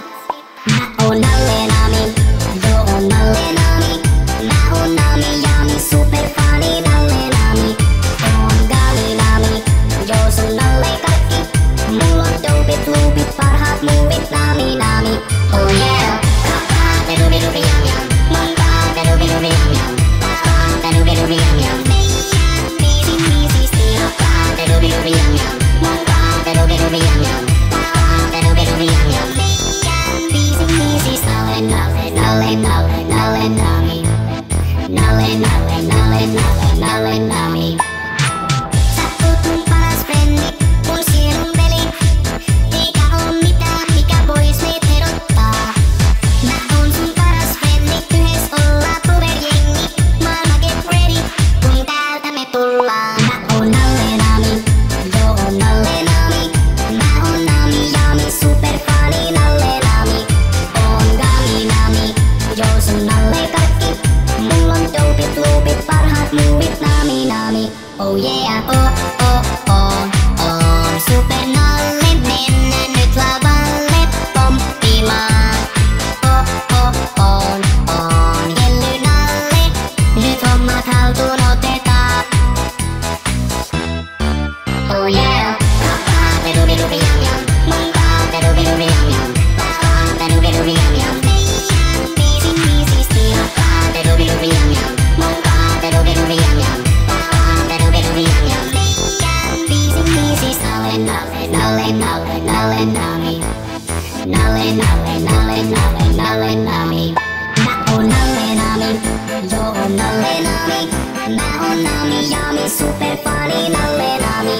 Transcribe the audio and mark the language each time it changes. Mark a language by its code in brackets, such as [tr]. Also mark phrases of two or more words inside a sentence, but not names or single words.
[fi] Mä oon nalle nami, joo oon nalle nami. Mä oon nami jami, super fani nalle nami. Oon gali nami, joo sun nalle kaikki. Mulla on dopit, loopit, parhaat muuvit nami nami. [en] Oh yeah. [fi] Rappaate dubi dubi jam jam. Montaate dubi dubi jam jam. Rappaate dubi dubi jam jam. Meidän biisi biisisti. Rappaate dubi dubi jam jam. Montaate dubi dubi jam jam. Rappaate dubi dubi jam jam. Meidän biisi biisis. Nalle nalle nalle nalle nalle nami. Nalle nalle nalle nalle nalle nami. Sä oot mun paras frendi, mun sielun veli. Eikä oo mitään, mikä vois meitä erottaa. Mä oon sun paras frendi, yhdessä ollaan powerjengi. Maailma [en] get ready, [fi] kun täältä me tullaan. Mä oon nalle nami, joo oon nalle nami. Mä oon nami jami, super fani nalle nami. Oon gami nami, joo sun nalle kaikki. Mulla on dopit, loopit, parhaat muuvit nami nami. [en] Oh yeah, oh oh oh oh. [fi] Super nalle, mennä nyt lavalle pomppimaan. Oh oh on, jelly nalle. Nyt hommat haltuun otetaan. [en] Oh yeah. [fi] Rappaate dubi dubi jam jam. Montaate dubi dubi jam jam. Rappaate dubi dubi jam jam. Meidän biisi biisisti. Rappaate dubi dubi jam jam. Montaate dubi dubi jam jam. Rappaate dubi dubi jam jam. Meidän biisi biisis. Nalle nalle nalle nalle nalle nami. Nalle nalle nalle nalle nalle nami. Mä oon nalle nami, joo oon nalle nami. Mä oon nami jami, super fani nalle nami.